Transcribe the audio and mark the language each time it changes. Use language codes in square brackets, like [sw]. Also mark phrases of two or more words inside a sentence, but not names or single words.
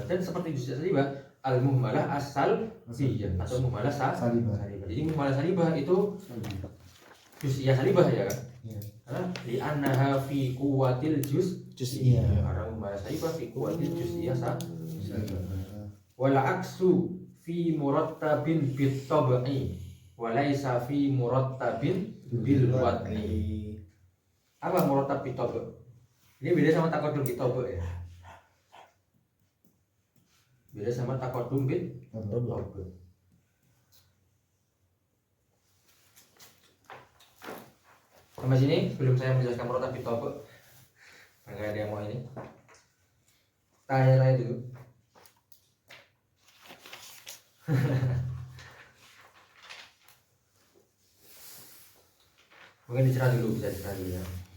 [id] Dan seperti [ar] جزئية سالبة المهملة السالبة atau muhmalah Salibah. [id] Jadi [ar] مهملة سالبة [id] itu [ar] جزئية سالبة [id] ya kan? Iya. [ar] Karena لأنها في قوة Juz'iyah. Karena مهملة سالبة في قوة الجزئية Salibah. والعكس في مرتب بالطبع وليس في مرتب بالوضع. Apa مرتب بالطبع'? [id] Ini beda sama [ar] تقدم بالطبع' [id] ya. [ar] Beda sama تقدم بالطبع'. [id] Sampai sini sebelum saya menjelaskan [ar] مرتب بالطبع'. [id] Enggak ada yang mau ini. Tanya-tanya dulu. Mungkin dicerah dulu, bisa dicerah dulu ya.